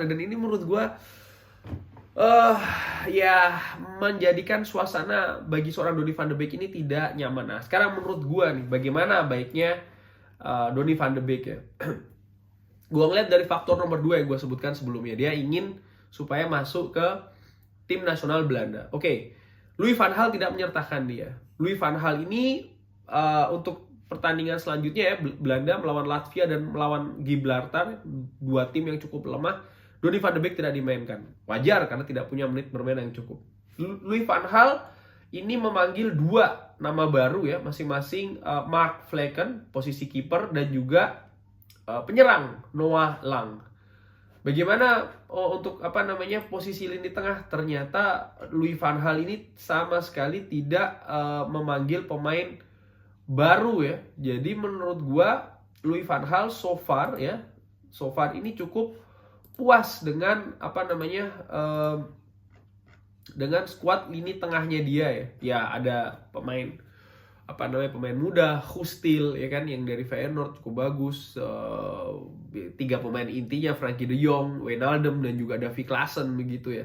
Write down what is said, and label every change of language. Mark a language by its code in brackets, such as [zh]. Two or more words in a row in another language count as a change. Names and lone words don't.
[id] Dan ini menurut gue ya menjadikan suasana bagi seorang Donny van de Beek ini tidak nyaman. Nah, sekarang menurut gue nih, bagaimana baiknya Donny van de Beek ya. Gue ngeliat dari faktor nomor 2 yang gue sebutkan sebelumnya, dia ingin supaya masuk ke tim nasional Belanda. Oke, Louis van Gaal tidak menyertakan dia. Louis van Gaal ini untuk pertandingan selanjutnya ya, Belanda melawan Latvia dan melawan Gibraltar, 2 tim yang cukup lemah, Donny van de Beek tidak dimainkan. Wajar karena tidak punya menit bermain yang cukup. Louis van Gaal ini memanggil 2 nama baru ya, masing-masing Mark Flekken, posisi kiper, dan juga penyerang Noah Lang. Bagaimana untuk posisi lini tengah? Ternyata Louis van Gaal ini sama sekali tidak memanggil pemain baru ya. Jadi menurut gua Louis van Gaal [en] so far [id] ini cukup puas dengan dengan squad lini tengahnya dia ya. Ya ada pemain muda, Hustil ya kan, yang dari Feyenoord cukup bagus. 3 pemain intinya Frankie de Jong, Wijnaldum, dan juga Davy Klaassen begitu ya.